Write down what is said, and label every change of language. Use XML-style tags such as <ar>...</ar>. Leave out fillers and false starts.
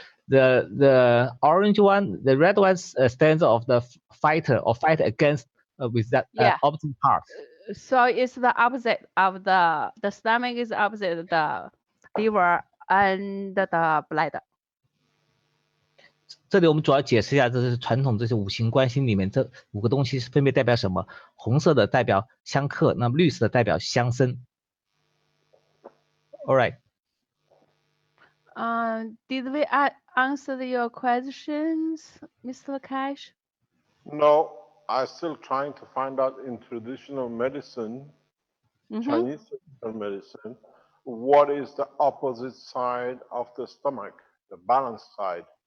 <en>The orange one, the red one stands of the fighter or fight against with that opposite part. So it's the opposite of the stomach is opposite of the liver and the bladder.</en> <zh>这里我们主要解释一下，这是传统这些五行关系里面这5个东西分别代表什么？红色的代表相克，那么绿色的代表相生。</zh> <en>All right. Did we answer your questions, Mr. Keshe? No, I'm still trying to find out in traditional medicine, Chinese traditional medicine, what is the opposite side of the stomach, the balanced side.</en>